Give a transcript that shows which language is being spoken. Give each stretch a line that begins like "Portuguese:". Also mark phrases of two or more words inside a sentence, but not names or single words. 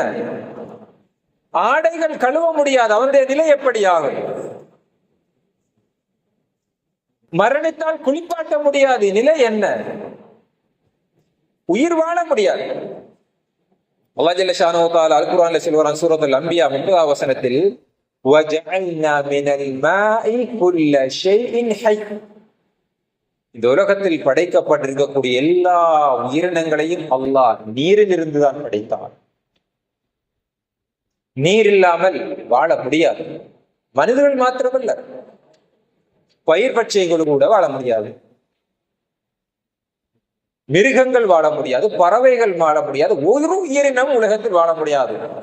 Tamil: ஆடைகள் கழுவ முடியாது, அவனுடைய நிலை எப்படி ஆகும்? மரணித்தால் குளிப்பாட்ட முடியாது, நிலை என்ன? உயிர் வாழ முடியாது.
Arabic: الله جل شأنه و تعالى
Tamil: அல் குர்ஆன்ல சொல்றான், சூரத்துல் அன்பியா 30வது வசனத்தில்,
Arabic: وَجَعَلْنَا مِنَ الْمَاءِ كُلَّ شَيْءٍ حَيٍّ.
Tamil: இந்த உலகத்தில் படைக்கப்பட்டிருக்கக்கூடிய எல்லா உயிரினங்களையும் அல்லாஹ் நீரில் இருந்துதான் படைத்தான். நீர் இல்லாமல் வாழ முடியாது. மனிதர்கள் மாத்திரமல்ல, பயிர் பச்சைகள் கூட வாழ முடியாது, மிருகங்கள் வாழ முடியாது, பறவைகள் வாழ முடியாது, ஒரு உயிரினம் உலகத்தில் வாழ முடியாது.